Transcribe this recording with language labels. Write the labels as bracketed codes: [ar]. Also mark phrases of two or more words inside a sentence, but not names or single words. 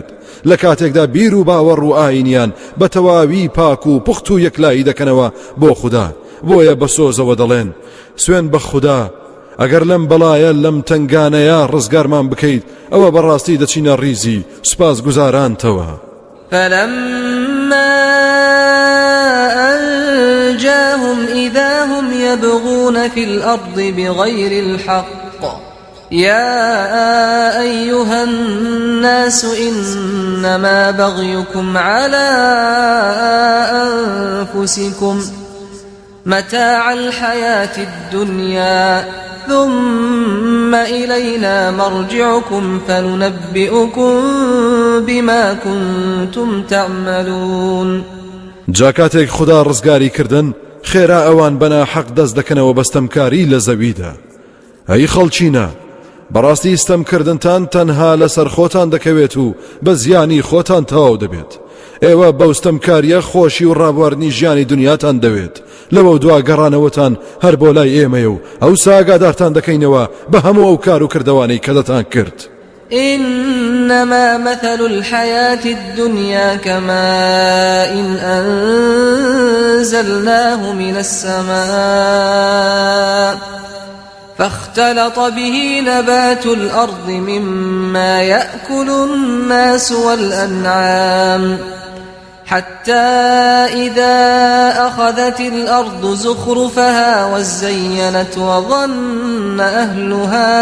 [ckb] لە کاتێکدا بیر و باوەڕ و ئاینیان بە تەواوی پاک و پوخت و یەکلایی دەکەنەوە بۆ خدا. بۆیە بەسۆزەوە دەڵێن سوێن بە خدا ئەگەر لەم بەڵایە لەم تنگانەیە ڕزگارمان بکەیت ئەوە بەڕاستی دەچینە ڕیزی سوپاس گوزارانتەوە. [ar] فلما أنجاهم إذا هم يبغون في الأرض بغير الحق يا أيها الناس إنما بغيكم على أنفسكم متاع الحياة الدنيا ثم إلينا مرجعكم فننبئكم بما كنتم تعملون. [ckb] جاکاتێک خدا ڕزگاری کردن خێرا ئەوان بەنا حەق دەست دەکەنەوە بەستەمکاری لە زەویدا. ئەی خەڵچینە بەڕاستی ستەمکردنتان تەنها لەسەر خۆتان دەکەوێت و بە زیانی خۆتان تەواو دەبێت. ئێوە بەوستەمکاریە خۆشی و ڕابواردنی ژیانی دنیاتان دەوێت. لەوە دوا گەڕانەوەتان هەر بۆ لای ئێمەیە و ئەو ساگادارتان دەکەینەوە بە هەموو ئەو کار و کردەوانەی کە دەتان کرد. [ar] إنما مثل الحياة الدنيا كماء أنزلناه من السماء فاختلط به نبات الأرض مما يأكل الناس والأنعام حتى إذا أخذت الأرض زخرفها وزينت وظن أهلها